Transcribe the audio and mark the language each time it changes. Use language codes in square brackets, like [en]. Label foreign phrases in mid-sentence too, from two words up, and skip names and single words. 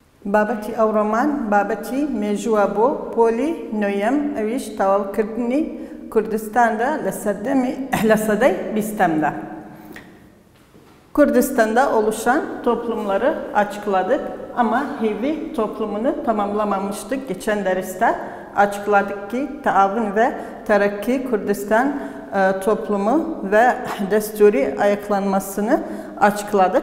[ckb] بابەتی ئەو ڕۆمان بابەتی مێژووە بۆ پۆلی نۆیەم ئەویش تەواوکردنی کوردستاندا لە سەدەی بیستەمda. [tr] Kürdistan'da oluşan toplumları açıkladık ama Hivi toplumunu tamamlamamıştık. Geçen derste açıkladık ki Taavun ve Terakki Kürdistan toplumu ve desturi ayaklanmasını açıkladık.